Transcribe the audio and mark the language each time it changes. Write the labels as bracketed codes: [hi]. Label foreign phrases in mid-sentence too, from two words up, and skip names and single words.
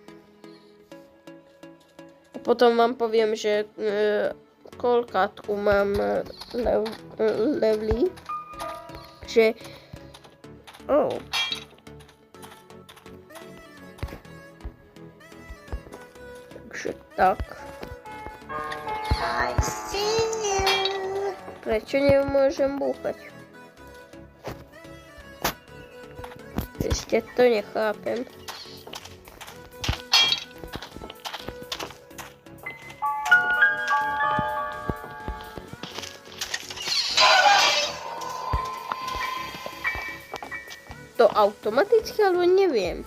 [sk] A potom vám poviem, že koľkátku mám levely. Že... Takže tak. [en] I see you. [sk] Prečo nemôžem búchať? Ešte to nechápem. To automaticky, alebo neviem.